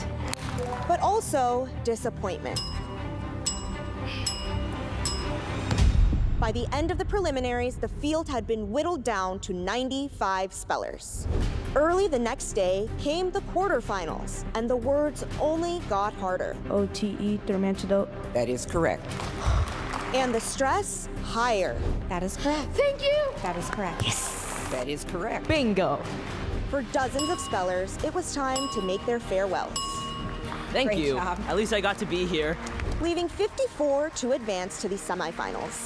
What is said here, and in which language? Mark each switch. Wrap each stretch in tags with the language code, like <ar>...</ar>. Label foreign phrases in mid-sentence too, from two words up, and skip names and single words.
<en>But also disappointment. By the end of the preliminaries, the field had been whittled down to 95 spellers. Early the next day came the quarterfinals, and the words only got harder. O-T-E, Thermantidote. That is correct. And the stress higher. That is correct. Thank you. That is correct. Yes. That is correct. Bingo. For dozens of spellers, it was time to make their farewells. Thank Great you. job. At least I got to be here. Leaving 54 to advance to the semifinals.</en>